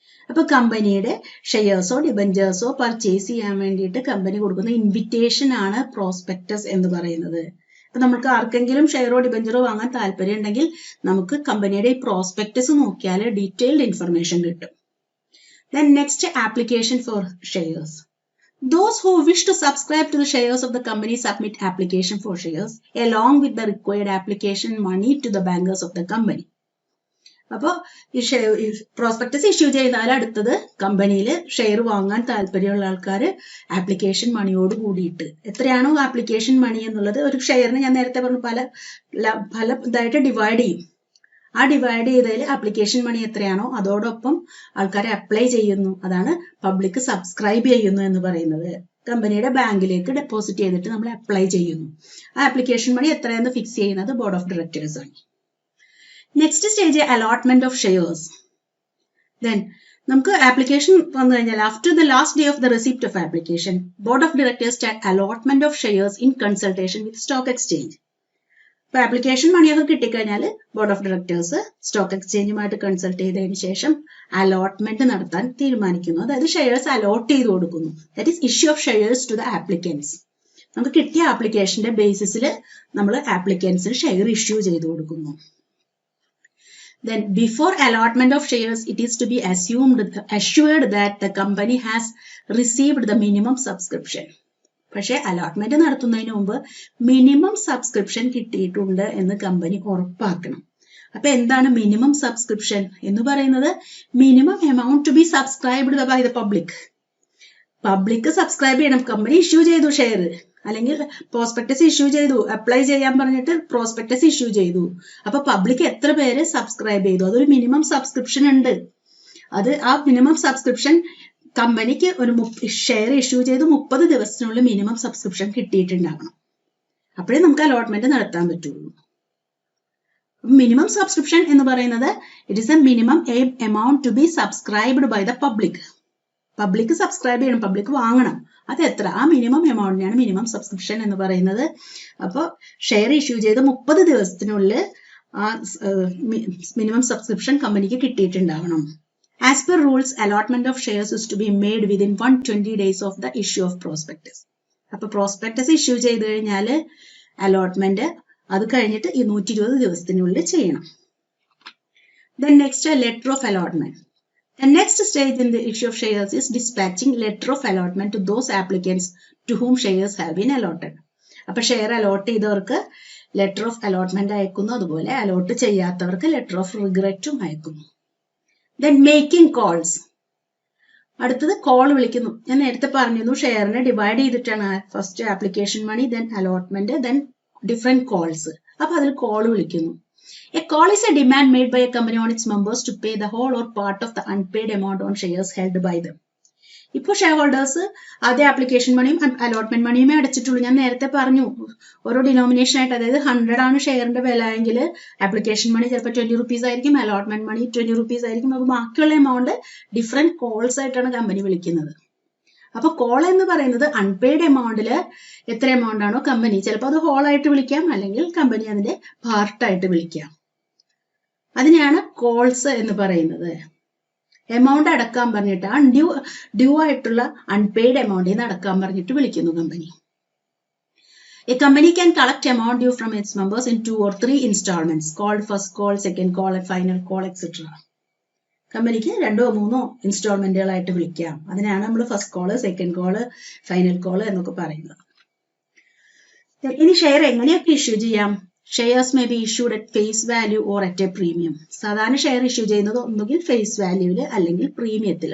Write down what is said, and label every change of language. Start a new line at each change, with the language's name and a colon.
Malayalam: അപ്പൊ കമ്പനിയുടെ ഷെയർസോ ഡിബഞ്ചേഴ്സോ പർച്ചേസ് ചെയ്യാൻ വേണ്ടിയിട്ട് കമ്പനി കൊടുക്കുന്ന ഇൻവിറ്റേഷൻ ആണ് പ്രോസ്പെക്ടസ് എന്ന് പറയുന്നത്. അപ്പൊ നമുക്ക് ആർക്കെങ്കിലും ഷെയറോ ഡിബഞ്ചറോ വാങ്ങാൻ താല്പര്യം ഉണ്ടെങ്കിൽ നമുക്ക് കമ്പനിയുടെ ഈ പ്രോസ്പെക്ടസ് നോക്കിയാൽ ഡീറ്റെയിൽഡ് ഇൻഫർമേഷൻ കിട്ടും.
English: Then next, application for shares. Those who wish to subscribe to the shares of the company submit application for shares along with the required application money to the bankers of the company.
Malayalam: അപ്പോൾ ഈ prospectus issue ചെയ്യുന്നതിൽ അടുത്തത് കമ്പനിയിൽ share വാങ്ങാൻ താല്പര്യമുള്ള ആൾക്കാർ application മണിയോട് കൂടിയിട്ട്, എത്രയാണോ ആപ്ലിക്കേഷൻ മണി എന്നുള്ളത്, ഒരു ഷെയറിന് ഞാൻ നേരത്തെ പറഞ്ഞു പല ഇതായിട്ട് ഡിവൈഡ് ചെയ്യും. ആ ഡിവൈഡ് ചെയ്തതിൽ ആപ്ലിക്കേഷൻ മണി എത്രയാണോ അതോടൊപ്പം ആൾക്കാരെ അപ്ലൈ ചെയ്യുന്നു. അതാണ് പബ്ലിക് സബ്സ്ക്രൈബ് ചെയ്യുന്നു എന്ന് പറയുന്നത്. കമ്പനിയുടെ ബാങ്കിലേക്ക് ഡെപ്പോസിറ്റ് ചെയ്തിട്ട് നമ്മൾ അപ്ലൈ ചെയ്യുന്നു. ആ ആപ്ലിക്കേഷൻ മണി എത്രയെന്ന് ഫിക്സ് ചെയ്യുന്നത് ബോർഡ് ഓഫ് ഡയറക്ടേഴ്സ് ആണ്.
English: Next stage, allotment of shares. Then
Malayalam: നമുക്ക് ആപ്ലിക്കേഷൻ വന്നു കഴിഞ്ഞാൽ
English: After the last day of the receipt of application, board of directors start allotment of shares in consultation with stock exchange.
Malayalam: ഇപ്പൊ application മണിയൊക്കെ കിട്ടിക്കഴിഞ്ഞാൽ board of directors stock എക്സ്ചേഞ്ചുമായിട്ട് consult ചെയ്തതിന് ശേഷം allotment നടത്താൻ തീരുമാനിക്കുന്നു. അതായത് ഷെയർസ് അലോട്ട് ചെയ്ത് കൊടുക്കുന്നു.
English: That is issue of shares to the applicants.
Malayalam: നമുക്ക് കിട്ടിയ ആപ്ലിക്കേഷന്റെ ബേസിസിൽ നമ്മൾ ആപ്ലിക്കൻസിന് ഷെയർ ഇഷ്യൂ ചെയ്ത് കൊടുക്കുന്നു.
English: Then before allotment of shares, it is to be assured that the company has received the minimum subscription.
Malayalam: പക്ഷേ അലോട്ട്മെന്റ് നടത്തുന്നതിന് മുമ്പ് മിനിമം സബ്സ്ക്രിപ്ഷൻ കിട്ടിയിട്ടുണ്ട് എന്ന് കമ്പനി ഉറപ്പാക്കണം. അപ്പൊ എന്താണ് മിനിമം സബ്സ്ക്രിപ്ഷൻ എന്ന് പറയുന്നത്?
English: Minimum amount to be subscribed by the public.
Malayalam: Public subscribe ചെയ്യണം. കമ്പനി ഇഷ്യൂ ചെയ്തു ഷെയർ, അല്ലെങ്കിൽ പ്രോസ്പെക്ടസ് ഇഷ്യൂ ചെയ്തു, അപ്ലൈ ചെയ്യാൻ പറഞ്ഞിട്ട് പ്രോസ്പെക്ടസ് ഇഷ്യൂ ചെയ്തു. അപ്പൊ പബ്ലിക് എത്ര പേര് സബ്സ്ക്രൈബ് ചെയ്തു, അതൊരു മിനിമം സബ്സ്ക്രിപ്ഷൻ ഉണ്ട്. അത് ആ മിനിമം സബ്സ്ക്രിപ്ഷൻ കമ്പനിക്ക് ഒരു ഷെയർ ഇഷ്യൂ ചെയ്ത് 30 ദിവസത്തിനുള്ളിൽ മിനിമം സബ്സ്ക്രിപ്ഷൻ കിട്ടിയിട്ടുണ്ടാകണം. അപ്പോഴേ നമുക്ക് അലോട്ട്മെന്റ് നടത്താൻ പറ്റുള്ളൂ. മിനിമം സബ്സ്ക്രിപ്ഷൻ എന്ന് പറയുന്നത്
English: It is a minimum amount to be subscribed by the public.
Malayalam: Public subscribe ചെയ്യണം, പബ്ലിക് വാങ്ങണം. അത് എത്ര? ആ മിനിമം എമൗണ്ടിനാണ് മിനിമം സബ്സ്ക്രിപ്ഷൻ എന്ന് പറയുന്നത്. അപ്പോൾ ഷെയർ ഇഷ്യൂ ചെയ്ത് 30 ദിവസത്തിനുള്ളിൽ ആ മിനിമം സബ്സ്ക്രിപ്ഷൻ കമ്പനിക്ക് കിട്ടിയിട്ടുണ്ടാവണം.
English: As per rules, allotment of shares is to be made within 120 days of the issue of prospectus.
Malayalam: അപ്പോൾ പ്രോസ്പെക്ടസ് ഇഷ്യൂ ചെയ്ത് കഴിഞ്ഞാൽ അലോട്ട്മെന്റ് അത് കഴിഞ്ഞിട്ട് 120 ദിവസത്തിനുള്ളിൽ ചെയ്യണം.
English: Then next, a letter of allotment. The next stage in the issue of shares is dispatching letter of allotment to those applicants to whom shares have been allotted.
Malayalam: അപ്പോൾ share allot ചെയ്തവർക്ക് letter of allotment അയക്കുന്നു, അതുപോലെ allot ചെയ്യാത്തവർക്ക് letter of റിഗ്രറ്റും അയക്കുന്നു.
English: Then making calls.
Malayalam: അടുത്തത് call വിളിക്കുന്നു. ഞാൻ നേരത്തെ പറഞ്ഞിരുന്നു ഷെയറിനെ ഡിവൈഡ് ചെയ്തിട്ടാണ് ഫസ്റ്റ് ആപ്ലിക്കേഷൻ മണി, then allotment, then different calls. അപ്പൊ അതിൽ കോൾ വിളിക്കുന്നു.
English: A call is a demand made by a company on its members to pay the whole or part of the unpaid amount on shares held by them.
Malayalam: ഇപ്പോൾ share holders ആദ്യ application മണിയും allotment മണിയുമേ അടച്ചിട്ടുള്ളൂ. ഞാൻ നേരത്തെ പറഞ്ഞു ഓരോ denomination ആയിട്ട്, അതായത് 100 ആണ് ഷെയറിന്റെ വില എങ്കിൽ ആപ്ലിക്കേഷൻ മണി ചിലപ്പോൾ 20 റുപ്പീസ് ആയിരിക്കും, അലോട്ട്മെന്റ് മണി 20 റുപ്പീസ് ആയിരിക്കും. അപ്പോൾ ബാക്കിയുള്ള എമൗണ്ട് ഡിഫറെന്റ് കോൾസ് ആയിട്ടാണ് കമ്പനി വിളിക്കുന്നത്. അപ്പൊ കോൾ എന്ന് പറയുന്നത് അൺപെയ്ഡ് എമൗണ്ടിൽ എത്ര എമൗണ്ട് ആണോ കമ്പനി, ചിലപ്പോൾ അത് ഹോൾ ആയിട്ട് വിളിക്കാം, അല്ലെങ്കിൽ കമ്പനി അതിന്റെ പാർട്ടായിട്ട് വിളിക്കാം. അതിനെയാണ് കോൾസ് എന്ന് പറയുന്നത്. എമൗണ്ട് അടക്കാൻ പറഞ്ഞിട്ട് ഡ്യൂ ആയിട്ടുള്ള അൺപെയ്ഡ് എമൗണ്ടിൽ നിന്ന് അടക്കാൻ പറഞ്ഞിട്ട് വിളിക്കുന്നു company.
English: A company can collect amount due from its members in 2 or 3 installments called first call, second call and final call etc.
Malayalam: കമ്പനിക്ക് 2 or 3 ഇൻസ്റ്റാൾമെന്റുകളായിട്ട് വിളിക്കാം. അതിനാണ് നമ്മൾ first call, second call, final call എന്നൊക്കെ പറയുന്നത്. ഇനി ഷെയർ എങ്ങനെയൊക്കെ ഇഷ്യൂ ചെയ്യാം?
English: Shares may be issued at face value or at a premium.
Malayalam: സാധാരണ ഷെയർ ഇഷ്യൂ ചെയ്യുന്നത് ഒന്നുകിൽ ഫേസ് വാല്യൂവില് അല്ലെങ്കിൽ പ്രീമിയത്തിൽ.